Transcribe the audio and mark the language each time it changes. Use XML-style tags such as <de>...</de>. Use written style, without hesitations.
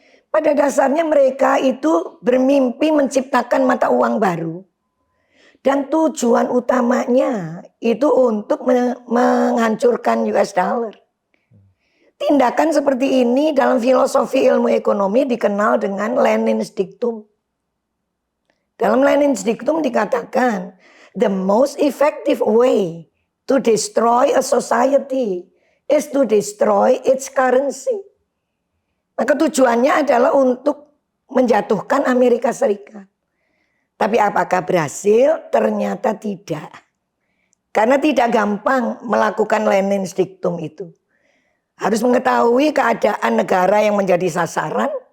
<id>Pada dasarnya mereka itu bermimpi menciptakan mata uang baru. Dan tujuan utamanya itu untuk menghancurkan US dollar. Tindakan seperti ini dalam filosofi ilmu ekonomi dikenal dengan Lenin's dictum. Dalam Lenin's dictum dikatakan,</id> <en>the most effective way to destroy a society is to destroy its currency.</en> <id>Maka tujuannya adalah untuk menjatuhkan Amerika Serikat. Tapi apakah berhasil? Ternyata tidak. Karena tidak gampang melakukan Lenin's dictum itu. Harus mengetahui keadaan negara yang menjadi sasaran.</id>